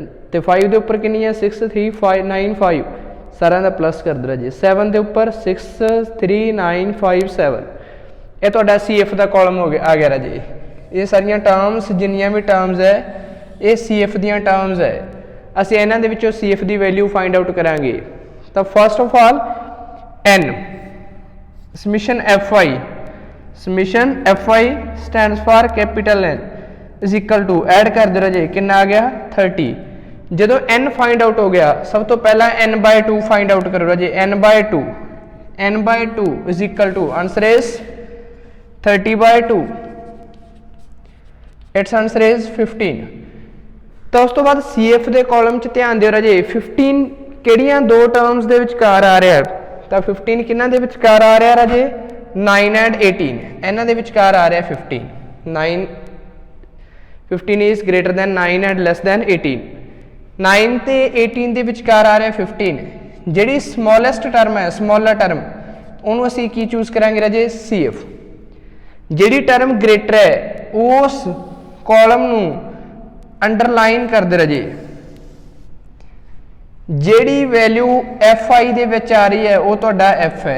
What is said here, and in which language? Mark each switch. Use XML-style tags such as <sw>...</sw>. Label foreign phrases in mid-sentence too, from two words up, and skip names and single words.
<pa>ਤੇ 5 ਦੇ ਉੱਪਰ ਕਿੰਨੀ ਹੈ 6 3 5 9 5, ਸਾਰਿਆਂ ਦਾ ਪਲੱਸ ਕਰ ਦੇ ਰਾਜੇ. 7 ਦੇ ਉੱਪਰ 6 3 9 5 7, ਇਹ ਤੁਹਾਡਾ CF ਦਾ ਕਾਲਮ ਹੋ ਗਿਆ ਆ ਗਿਆ ਰਾਜੇ. ਇਹ ਸਾਰੀਆਂ ਟਰਮਸ ਜਿੰਨੀਆਂ ਵੀ ਟਰਮਸ ਹੈ ਇਹ CF ਦੀਆਂ ਟਰਮਸ ਹੈ. ਅਸੀਂ ਇਹਨਾਂ ਦੇ ਵਿੱਚੋਂ CF ਦੀ ਵੈਲਿਊ</pa> <en>find out</en> <pa>ਕਰਾਂਗੇ.</pa> <en>ਤਾਂ first of all N, summation fi stands for capital N is equal to</en> <pa>ਐਡ ਕਰ ਦਿਓ ਰਾਜੇ ਕਿੰਨਾ ਆ ਗਿਆ</pa> <en>30.</en> <pa>ਜਦੋਂ N</pa> <en>find out</en> <pa>ਹੋ ਗਿਆ ਸਭ ਤੋਂ ਪਹਿਲਾਂ n/2 ਫਾਈਂਡ ਆਊਟ ਕਰੋ ਰਾਜੇ.</pa> <en>n/2 is equal to answer is 30/2. its answer is 15.</en> <pa>ਤਾਂ ਉਸ ਤੋਂ ਬਾਅਦ CF ਦੇ ਕਾਲਮ 'ਚ ਧਿਆਨ ਦਿਓ ਰਾਜੇ. 15 ਕਿਹੜੀਆਂ ਦੋ ਟਰਮਸ ਦੇ ਵਿਚਕਾਰ ਆ ਰਿਹਾ? ਤਾਂ 15 ਕਿਹਨਾਂ ਦੇ ਵਿਚਕਾਰ ਆ ਰਿਹਾ ਰਾਜੇ? 9 and 18, ਇਹਨਾਂ ਦੇ ਵਿਚਕਾਰ ਆ ਰਿਹਾ 15.</pa> <en>15 is greater than 9 and less than 18.</en> <pa>9 ਤੇ 18 ਦੇ ਵਿਚਕਾਰ ਆ ਰਿਹਾ 15. ਜਿਹੜੀ</pa> <en>smallest term</en> <pa>ਹੈ</pa> <en>smaller term</en> <pa>ਉਹਨੂੰ ਅਸੀਂ ਕੀ ਚੂਜ਼ ਕਰਾਂਗੇ ਰਾਜੇ? CF. ਜਿਹੜੀ</pa> <en>term greater</en> <pa>ਹੈ ਉਸ ਕਾਲਮ ਨੂੰ ਅੰਡਰਲਾਈਨ ਕਰ ਦੇ ਰਾਜੇ. ਜਿਹੜੀ ਵੈਲਿਊ fi ਦੇ ਵਿੱਚ ਆ ਰਹੀ ਹੈ ਉਹ ਤੁਹਾਡਾ f ਹੈ.</pa>